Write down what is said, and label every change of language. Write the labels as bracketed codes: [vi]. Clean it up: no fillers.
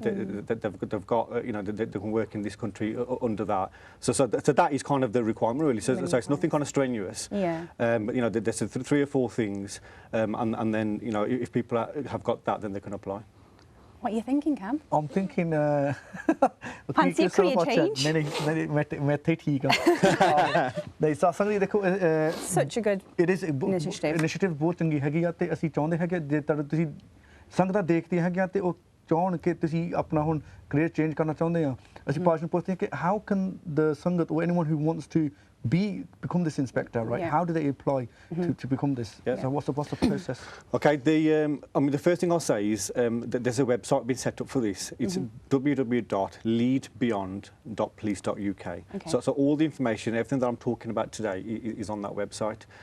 [en] That they've got, you know, they can work in this country under that. So that is kind of the requirement really. So it's nothing kind of strenuous. Yeah. But you know, there's 3 or 4 things, and then, you know, if people have got that, then they can apply. What are you thinking, Cam? I'm thinking Fancy career change? [hi] नहीं मैं थे ठीक हूँ नहीं संगत देखो [en] Such a good initiative. [pa] Initiative ਬਹੁਤ ਚੰਗੀ ਹੈਗੀ ਆ ਤੇ ਅਸੀਂ ਚਾਹੁੰਦੇ ਹਾਂ ਕਿ ਜੇ ਤੁਸੀਂ ਸੰਗਤਾਂ ਦੇਖਦੀਆਂ ਹੈਗੀਆਂ ਤੇ ਉਹ ਚਾਹਣ ਕਿ ਤੁਸੀਂ ਆਪਣਾ ਹੁਣ ਕੈਰੀਅਰ ਚੇਂਜ ਕਰਨਾ ਚਾਹੁੰਦੇ ਆ ਅਸੀਂ ਪਾਸ ਨੂੰ ਪੁੱਛਦੇ ਹਾਂ ਕਿ [en] how can the [pa] ਸੰਗਤ [en] or anyone who wants to become this inspector, right? How do they apply to become this? So what's the process? Okay, I mean, the first thing I'll say is that there's a website been set up for this. It's www.leadbeyond.police.uk. So all the information, everything that I'm talking about today is on that website.